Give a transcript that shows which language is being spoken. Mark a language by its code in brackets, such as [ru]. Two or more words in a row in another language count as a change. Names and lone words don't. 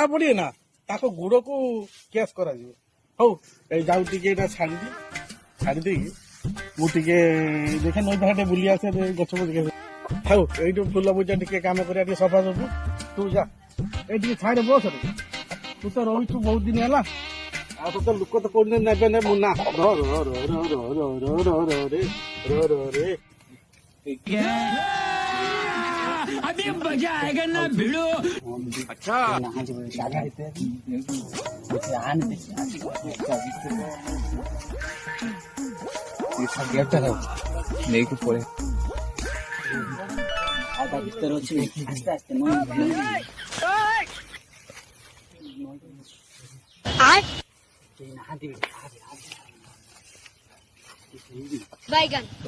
[or] ପଡିଏ ନା ତାଙ୍କ ଗୁଡକୁ କେସ୍ କରାଯିବ ହଉ ଏଇ ଯାଉ ଟିକେ ଏଇଟା ଛାଡି ଦେଇକି ମୁଁ ଟିକେ ଦେଖେ ନଈ ପାଖ ଟିକେ ବୁଲି ଆସେ ଗଛ ଦେଖେ ହଉ ଏଇଠୁ ଫୁଲ ପୂଜା ଟିକେ କାମ କରିବା ଟିକେ ସଫା ସଫୁ ତୁ ଯା ଏଇ ଟିକେ ଛାଡେ ବସ ତୁ ତ ରହିଛୁ ବହୁତ ଦିନ ହେଲା ଆଉ ତୋ ଲୋକ ତ କହୁଛନ୍ତି ନେବେ ମୁଁ ନା ରେ [hi] अभी मजा आएगा ना भिड़ो [or] अच्छा ନେଇକି ପଳେଇ ଆଉ ତା ଭିତରେ ଅଛି ଆସ୍ତେ ଆସ୍ତେ [hi] बैगन